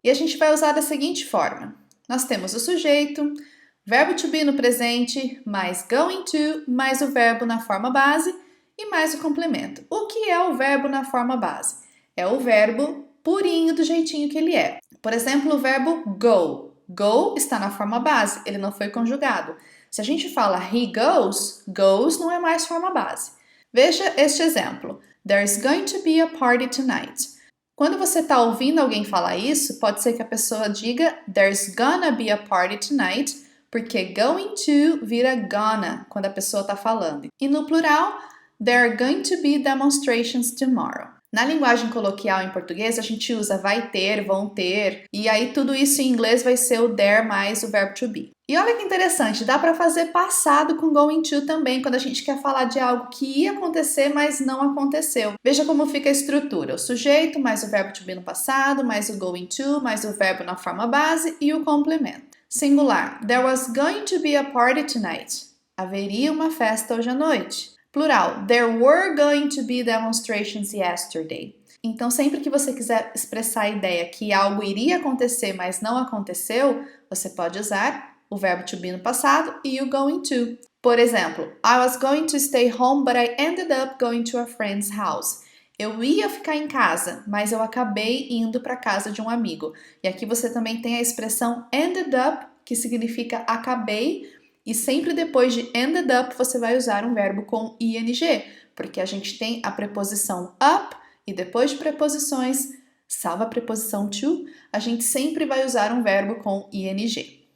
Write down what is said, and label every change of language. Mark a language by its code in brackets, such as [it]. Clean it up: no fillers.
[pt] E a gente vai usar da seguinte forma. Nós temos o sujeito, verbo to be no presente, mais going to, mais o verbo na forma base e mais o complemento. O que é o verbo na forma base? É o verbo purinho do jeitinho que ele é. Por exemplo, o verbo go. Go está na forma base, ele não foi conjugado. Se a gente fala he goes, goes não é mais forma base. Veja este exemplo. [en] There's going to be a party tonight. [pt] Quando você está ouvindo alguém falar isso, pode ser que a pessoa diga [en] there's gonna be a party tonight, [pt] porque going to vira gonna quando a pessoa está falando. E no plural, [en] there are going to be demonstrations tomorrow. [pt] Na linguagem coloquial em português, a gente usa vai ter, vão ter, e aí tudo isso em inglês vai ser o there mais o verbo to be. E olha que interessante, dá para fazer passado com going to também, quando a gente quer falar de algo que ia acontecer, mas não aconteceu. Veja como fica a estrutura, o sujeito mais o verbo to be no passado, mais o going to, mais o verbo na forma base e o complemento. [en] Singular, there was going to be a party tonight. [pt] Haveria uma festa hoje à noite. [en] Plural, there were going to be demonstrations yesterday. [pt] Então, sempre que você quiser expressar a ideia que algo iria acontecer, mas não aconteceu, você pode usar o verbo to be no passado e o going to. [en] Por exemplo, I was going to stay home, but I ended up going to a friend's house. [pt] Eu ia ficar em casa, mas eu acabei indo para a casa de um amigo. E aqui você também tem a expressão ended up, que significa acabei, e sempre depois de ended up você vai usar um verbo com ing, porque a gente tem a preposição up e depois de preposições, salva a preposição to, a gente sempre vai usar um verbo com ing.